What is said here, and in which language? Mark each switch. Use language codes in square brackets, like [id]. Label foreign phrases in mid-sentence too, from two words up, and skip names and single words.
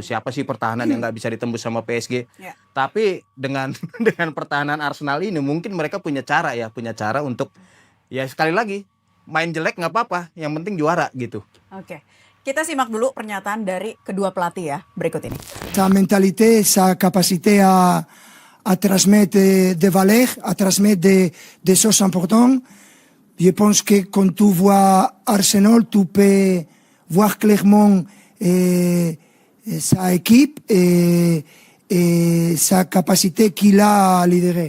[id] Siapa sih pertahanan yang nggak bisa ditembus sama PSG? Tapi dengan pertahanan Arsenal ini mungkin mereka punya cara untuk ya sekali lagi main jelek nggak apa-apa, yang penting juara gitu. Oke. Kita simak dulu pernyataan dari kedua pelatih ya, berikut ini. [fr] Sa mentalité, sa capacité à transmettre des valeurs, à transmettre des choses importantes. Je pense que quand tu vois Arsenal, tu peux voir clairement sa équipe et sa capacité qu'il a à lidérer.